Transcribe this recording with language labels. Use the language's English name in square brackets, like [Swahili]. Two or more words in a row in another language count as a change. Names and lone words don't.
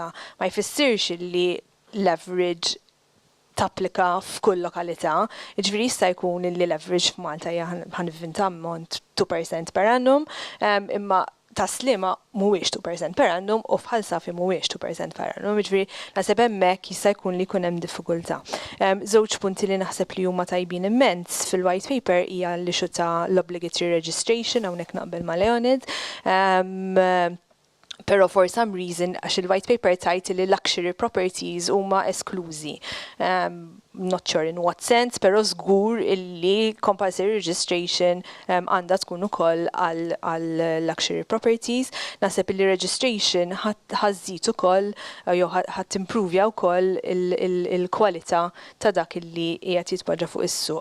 [Maltese] Ma jfissirx illi l-average tapplika f'kull lokalità, jiġifieri jista' jkun illi l-average f'Malta hija ħanivvinta ammont 2% [Latin] per annum, [Maltese] imma ta' Sliema mhuwiex 2% [Latin] per annum [Maltese] u bħal Safi mhuwiex 2% [Latin] per annum, [Maltese] jiġifieri naħseb hemmhekk jista' jkun li jkun hemm diffikultà. Żewġ punti li naħseb li huma tajbin immens fil- [English] white paper [Maltese] hija l-issue ta' l- [English] obligatory registration [Maltese] hawnhekk naqbel ma' Leonid. [English] Pero for some reason, [Maltese] għax il- [English] white paper [Maltese] tajt li [English] luxury properties [Maltese] huma esklużi. [English] Not sure in what sense, [Maltese] pero żgur illi [English] compulsory registration [Maltese] għandha tkun ukoll għal [English] luxury properties. [Maltese] Naħseb illi registration ħażid ukoll jew ħadd improvja wkoll il-kwalità ta' dak illi qiegħed jitpoġġa fuq is-suq.